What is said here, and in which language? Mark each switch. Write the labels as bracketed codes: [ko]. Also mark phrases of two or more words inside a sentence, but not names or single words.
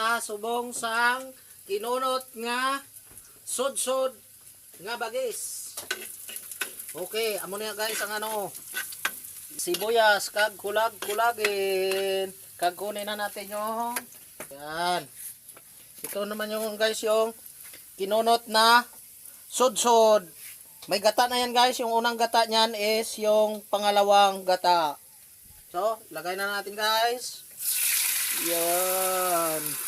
[hil] subong sang kinunot nga sud-sud nga bagis. Okay, amo na guys ang ano, sibuyas kag kulag-kulagin. [tl] Kag kunin na natin yung yan. Ito naman yung guys yung kinunot na sud-sud. May gata na yan guys. Yung unang gata niyan is yung pangalawang gata. So, lagay na natin guys. Yan.